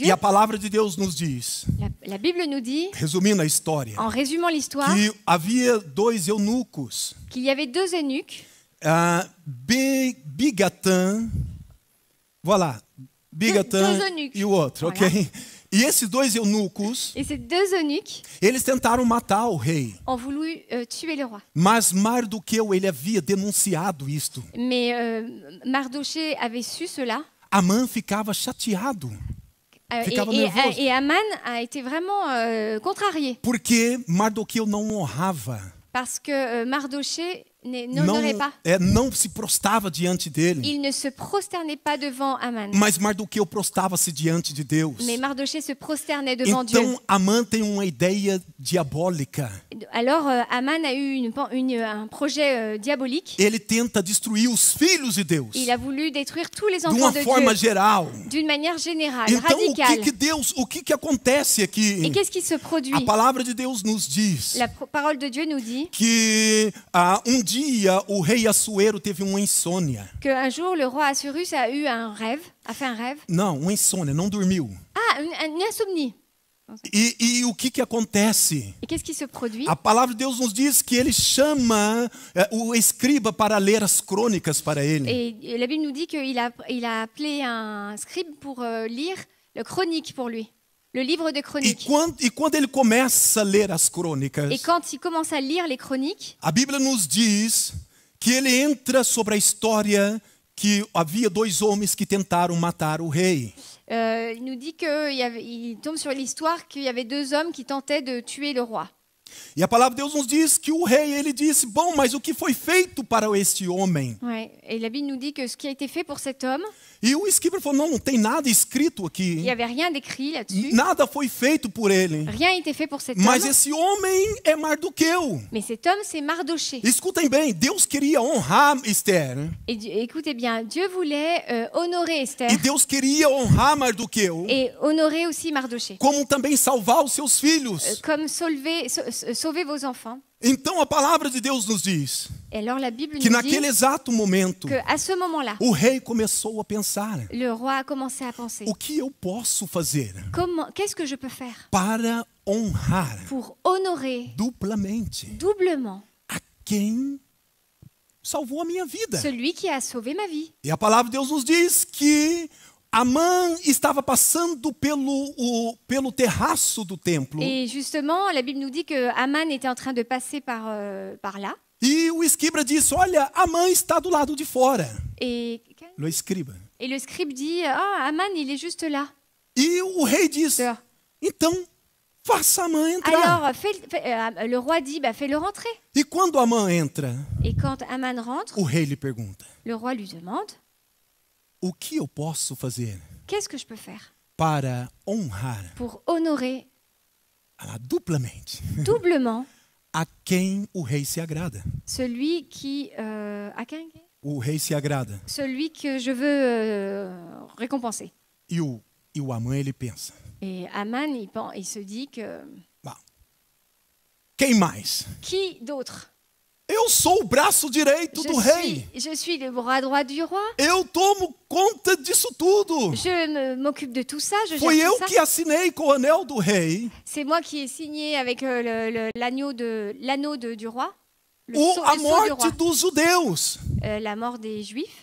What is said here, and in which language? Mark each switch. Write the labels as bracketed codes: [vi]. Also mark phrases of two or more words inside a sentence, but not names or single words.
[pt] E a palavra de Deus nos diz, [fr] La Bible nous dit, [pt] resumindo a história, [fr] en résumant l'histoire, [pt] que havia dois eunucos, [fr] qu'il y avait deux eunuques, Bigatã, voilà, Bigatã [pt] Dois eunucos. e o outro, ok? E esses dois eunucos, [fr] Et ces deux eunuques [pt] eles tentaram matar o rei. [fr] ont voulu tuer le roi. [pt] Mas Mardoqueu, ele havia denunciado isto. [fr] Mais Mardochée avait su cela. [pt] Amã ficava chateado, ficava nervoso. [fr] Et Aman a été vraiment contrarié [pt] Porque Mardoqueu não honrava, [fr] parce que Mardochée n'honorait pas. [pt] não se prostava diante dele. [fr] Il ne se prosternait pas devant Aman. [pt] Mas Mardoqueu prostava-se diante de Deus. [fr] Mais Mardochée se prosternait devant Dieu. [pt] Então Amã tem uma ideia diabólica. [fr] Alors Aman a eu un projet diabolique. [pt] Ele tenta destruir os filhos de Deus. [fr] Il a voulu détruire tous les [pt] De [fr] enfants [pt] uma [fr] de [pt] forma [fr] Dieu [pt] geral. [fr] d'une manière générale, [pt] Então [fr] radicale. [pt] o que acontece [fr] Et [pt] aqui? [fr] qu'est-ce qui se produit? [pt] A palavra de Deus nos diz [fr] La parole de Dieu nous dit [pt] que dia o rei Assuero teve uma insônia. [fr] qu'un jour le roi Assuérus a fait un rêve. [pt] Não, uma insônia, não dormiu. [fr] Ah, une insomnie. [pt] E o que acontece? [fr] Et qu'est-ce qui se produit? [pt] A palavra de Deus nos diz que ele chama o escriba para ler as crônicas para ele. [fr] Et la Bible nous dit qu'il a appelé un scribe pour lire le chronique pour lui, le livre de chroniques. [pt] E quando ele começa a ler as crônicas, [fr] Et quand il commence à lire les chroniques, [pt] a Bíblia nos diz que ele entra sobre a história que havia dois homens que tentaram matar o rei. [fr] il nous dit qu'il tombe sur l'histoire qu'il y avait deux hommes qui tentaient de tuer le roi. [pt] E a palavra de Deus nos diz que o rei, ele disse, bom, mas o que foi feito para este homem? [fr] Ouais. Et la Bible nous dit que ce qui a été fait pour cet homme, [pt] E o escriba falou, não tem nada escrito [fr] il [pt] aqui. [fr] n'y avait rien d'écrit là-dessus. [pt] Nada foi feito por ele. [fr] Rien n'a été fait pour cet [pt] Mas [fr] homme. [pt] esse homem é Mardoqueu. [fr] Mais cet homme, c'est Mardochée. [pt] Escutem bem, Deus queria honrar Esther. [fr] Et écoutez bien, Dieu voulait honorer Esther [pt] E Deus queria honrar Mardoqueu. [fr] et honorer aussi Mardochée. [pt] Como também salvar os seus filhos. [fr] Comme sauver vos enfants. [pt] Então a palavra de Deus nos diz [fr] Et alors la Bible [pt] que [fr] nous dit [pt] naquele exato momento [fr] qu'à ce moment-là, [pt] o rei começou a pensar: [fr] le roi a commencé à penser, [pt] o que eu posso fazer [fr] qu'est-ce que je peux faire [pt] para honrar [fr] pour honorer [pt] duplamente [fr] doublement [pt] a quem salvou a minha vida? [fr] celui qui a sauvé ma vie? [pt] E a palavra de Deus nos diz que Amã estava passando pelo terraço do templo. [fr] Et justement, la Bible nous dit que Aman était en train de passer par là. [pt] E o escriba disse: olha, Amã está do lado de fora. [fr] Et [pt] O escriba. [fr] le scribe dit, ah, Aman, il est juste là. [pt] E o rei disse: [fr] Dehors. [pt] então, faça Amã entrar. [fr] Alors, le roi dit, bah, fais-le rentrer. [pt] E quando Amã entra, [fr] Et quand Aman rentre, [pt] o rei lhe pergunta: [fr] le roi lui demande, [pt] o que eu posso fazer [fr] qu'est-ce que je peux faire [pt] para honrar [fr] pour honorer [pt] duplamente [fr] doublement [pt] a quem o rei se agrada? [fr] celui qui... [pt] O rei se agrada. [fr] Celui que je veux récompenser. [pt] E o Amã, ele pensa: [fr] Et Aman, il se dit que... [pt] quem mais? [fr] Qui d'autre? [pt] Eu sou o braço direito do rei. [fr] Je suis le bras droit du roi. [pt] Eu tomo conta disso tudo. [fr] Je m'occupe de tout ça, je [pt] Foi [fr] gère [pt] eu [fr] tout ça. [pt] que assinei com o anel do rei [fr] C'est moi qui ai signé avec l'anneau du roi. Le [pt] a [fr] sceau du [pt] morte [fr] roi. [pt] dos judeus, [fr] La mort des Juifs,